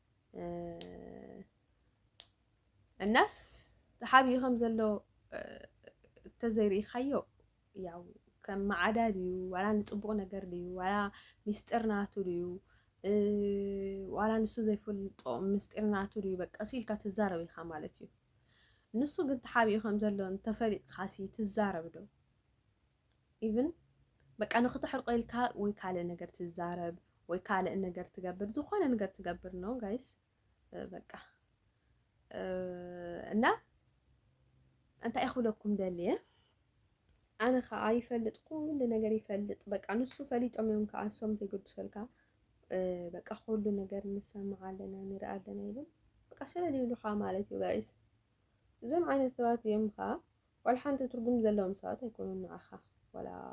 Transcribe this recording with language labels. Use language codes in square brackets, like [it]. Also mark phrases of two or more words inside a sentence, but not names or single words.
[ti] እናስ ተሓቢኡ ከም ዘሎ ተዘይርኢኻዮ ያው ከም ማዕዳ ድዩ ዋላ ንፅቡቕ ነገር ድዩ ዋላ ሚስጥር ናቱ ድዩ ዋላ ንሱ ዘይፈልጦ ምስጢር ናቱ ድዩ በቃ ሲልካ ትዛረብ ኢኻ ማለት እዩ። ንሱ ግን ተሓቢኡ ከም ዘሎ እንተፈሊጥካሲ ትዛረብ ዶ? ኢቭን በቃ ንኽትሕርቆ ኢልካ ወይ ካልእ ነገር ትዛረብ ወይ ካልእ ነገር ትገብር ዝኾነ ነገር ትገብር ነው ጋይስ በቃ እና እንታይ ክብለኩም ደልየ ኣነ ከዓ ይፈልጥ ኩሉ ነገር ይፈልጥ በቃ ንሱ ፈሊጦም እዮም ከዓ ንሶም ዘይገድሰልካ በቃ ኩሉ ነገር ንሰምዕ ኣለና ንርኢ ኣለና ኢሎም በቃ ስለለ ይብሉካ ማለት እዩ ጋይስ። እዞም ዓይነት ሰባት እዮም ከዓ ዋላ ሓንቲ ትርጉም ዘለዎም ሰባት ኣይኮኑን ንዓኻ ዋላ